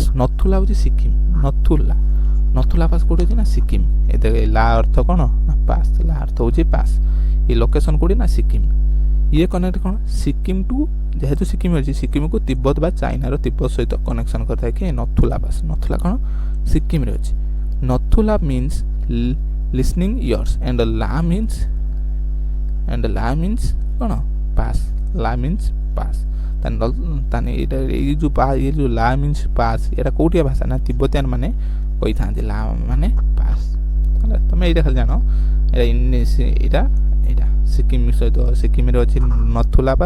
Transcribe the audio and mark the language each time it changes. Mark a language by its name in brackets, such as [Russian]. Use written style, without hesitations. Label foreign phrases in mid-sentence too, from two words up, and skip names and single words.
[Odia] ନଥୁଲା ହେଉଛି ସିକିମ୍, ନଥୁଲା, ନଥୁଲା ପାସ୍ କେଉଁଠି ଅଛି ନା ସିକିମ୍। ଏ ଲା ଅର୍ଥ କ'ଣ ନା ପାସ୍, ଲା ଅର୍ଥ ହେଉଛି ପାସ୍। ଏ ଲୋକେସନ୍ କେଉଁଠି ନା ସିକିମ୍। ଇଏ କନେକ୍ଟ କ'ଣ ସିକିମ୍ ଟୁ, ଯେହେତୁ ସିକିମ୍ ଅଛି ସିକିମ୍କୁ ତିବ୍ବତ ବା ଚାଇନାର ତିବ୍ବତ ସହିତ କନେକ୍ସନ୍ କରିଥାଏ କିଏ ନଥୁଲା ପାସ୍। ନଥୁଲା କ'ଣ ସିକିମ୍ରେ ଅଛି। ନଥୁଲା ମିନ୍ସ [English] listening ears and la means [Odia] କ'ଣ ପାସ୍, ଲା [English] means pass. [Odia] ତାହେଲେ ଏଇଟା ଏଇ ଯେଉଁ ଏ ଯେଉଁ ଲା [English] means pass [Odia] ଏଇଟା କେଉଁଠିଆ ଭାଷା ନା ତିବ୍ବତିଆନ ମାନେ କହିଥାନ୍ତି ଲା ମାନେ ପାସ୍ ହେଲା। ତୁମେ ଏଇଟା ଖାଲି ଜାଣ, ଏଇଟା ଏଇଟା ସିକିମ୍ ସହିତ ସିକିମ୍ରେ ଅଛି ନଥୁଲା ପାସ୍।